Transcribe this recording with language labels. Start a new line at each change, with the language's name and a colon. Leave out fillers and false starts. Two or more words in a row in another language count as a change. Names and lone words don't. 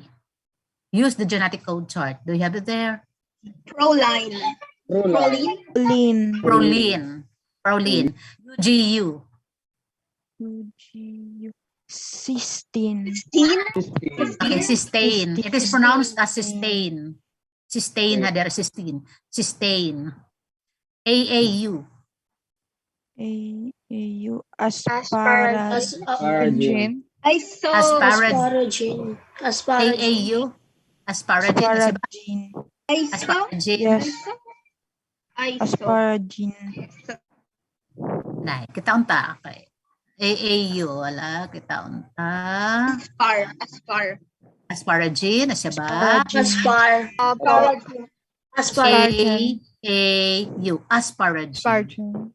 English: Use the genetic code chart. Do you have it there? Proline. Lean. Proline. UGU. UGU. Cysteine. Okay, cysteine. It is pronounced as cysteine. Cysteine, hadera cysteine. Cysteine. AAU. AAU. Asparagine. Asparagine. Asparagine. AAU. Asparagine. Asparagine. Yes. Asparagine. Asparagine.
Cebuano: Nay, kita unta. Okay. AAU, wala. Kita unta.
English: Asparagine,
Cebuano: asya ba?
English: Asparagine. AAU. Asparagine. Spargin.